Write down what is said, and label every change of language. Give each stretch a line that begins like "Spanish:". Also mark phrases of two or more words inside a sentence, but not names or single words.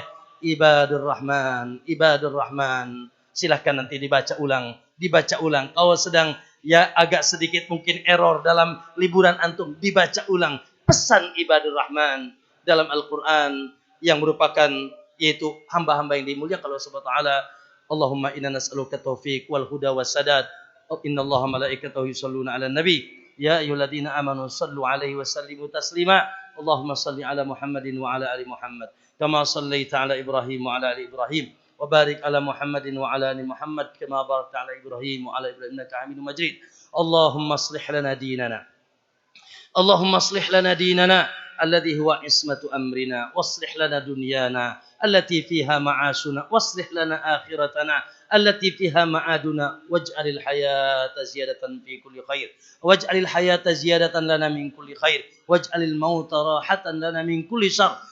Arabic: عباد الرحمن عباد الرحمن.
Indonesian: Silahkan nanti dibaca ulang. Kalau sedang ya agak sedikit mungkin error dalam liburan antum, dibaca ulang pesan
Arabic: عباد الرحمن
Indonesian: dalam Al-Quran yang merupakan yaitu hamba-hamba yang dimuliakan Allah
Arabic: سبحانه وتعالى. اللهم إنا نسألك التوفيق والهدى والسداد. إن الله ملائكته يصلون على النبي. يا أيها الذين آمنوا صلوا عليه وسلموا تسليما. اللهم صل على محمد وعلى آل محمد. كما صليت على إبراهيم وعلى آل إبراهيم. وبارك على محمد وعلى ال محمد كما باركت على ابراهيم وعلى ابراهيم انك حميد مجيد. اللهم اصلح لنا ديننا الذي هو عصمة امرنا واصلح لنا دنيانا التي فيها معاشنا واصلح لنا آخرتنا التي فيها معادنا واجعل الحياة زيادة في كل خير واجعل الحياة زيادة لنا من كل خير واجعل الموت راحة لنا من كل شر.